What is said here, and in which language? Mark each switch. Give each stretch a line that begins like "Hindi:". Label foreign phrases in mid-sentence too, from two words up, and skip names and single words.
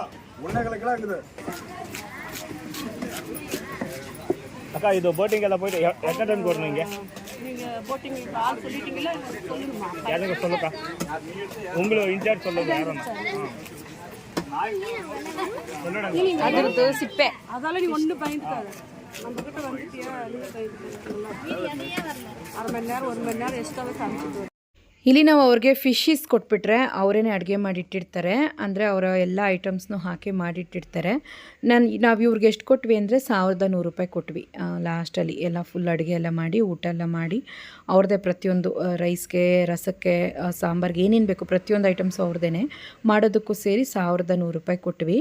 Tamil: 1.5 கிலோ இருக்குது. அக்கா இது போட்டிங் எல்லாம் போயிட்டு எத்தனை டைம் போடணும் இங்கே? நீங்க போட்டிங் ஆள் சொல்லிட்டீங்களா? சொல்லுங்கம்மா. யாருக்கு சொல்லுக்கா? உங்களுக்கு இன்சார்ஜ் சொல்லுங்க யாரும் சொல்லிடுங்க.
Kannada: ಅದ್ರದ್ದು ಸಿಪ್ಪೆ
Tamil: அதால நீ ஒண்ணு பயந்துக்காத. நம்ம கிட்ட வந்துட்டியா நீ பயந்துக்க. அரை மணி நேரம் 1 மணி நேரம் எக்ஸ்ட்ராவே காமிச்சிட்டு
Kannada: ಇಲ್ಲಿ ನಾವು ಅವ್ರಿಗೆ ಫಿಶೀಸ್ ಕೊಟ್ಬಿಟ್ರೆ ಅವರೇನೆ ಅಡುಗೆ ಮಾಡಿಟ್ಟಿರ್ತಾರೆ. ಅಂದರೆ ಅವರ ಎಲ್ಲ ಐಟಮ್ಸ್ನೂ ಹಾಕಿ ಮಾಡಿಟ್ಟಿರ್ತಾರೆ. ನಾವು ಇವ್ರಿಗೆ ಎಷ್ಟು ಕೊಟ್ವಿ ಅಂದರೆ 1100 ರೂಪಾಯಿ ಕೊಟ್ವಿ ಲಾಸ್ಟಲ್ಲಿ. ಎಲ್ಲ ಫುಲ್ ಅಡುಗೆ ಎಲ್ಲ ಮಾಡಿ ಊಟ ಎಲ್ಲ ಮಾಡಿ ಅವ್ರದ್ದೇ ಪ್ರತಿಯೊಂದು ರೈಸ್ಗೆ, ರಸಕ್ಕೆ, ಸಾಂಬಾರ್ಗೆ ಏನೇನು ಬೇಕು ಪ್ರತಿಯೊಂದು ಐಟಮ್ಸ್ ಅವ್ರದ್ದೇ ಮಾಡೋದಕ್ಕೂ ಸೇರಿ 1100 ರೂಪಾಯಿ ಕೊಟ್ವಿ.